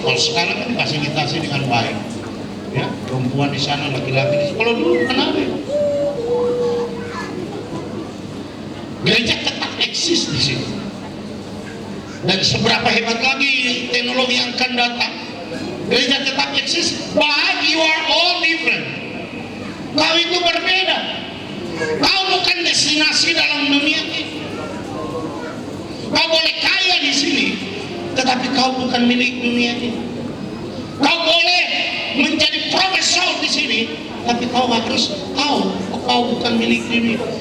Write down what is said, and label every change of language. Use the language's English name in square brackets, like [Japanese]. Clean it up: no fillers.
[Indonesian] Kalau sekarang kan difasilitasi dengan baik, ya, perempuan di sana, laki-laki. Kalau dulu kenapa? Gereja tetap eksis di situ. Dan seberapa hebat lagi teknologi yang akan datang, gereja tetap eksis. [English] But you are all different. [Indonesian] Kau itu berbeda. Kau bukan destinasi dalam dunia ini. Kau boleh kaya di sini, tetapi kau bukan milik dunia ini. Kau boleh menjadi profesor di sini, ini, tapi kau harus tahu kau bukan milik dunia.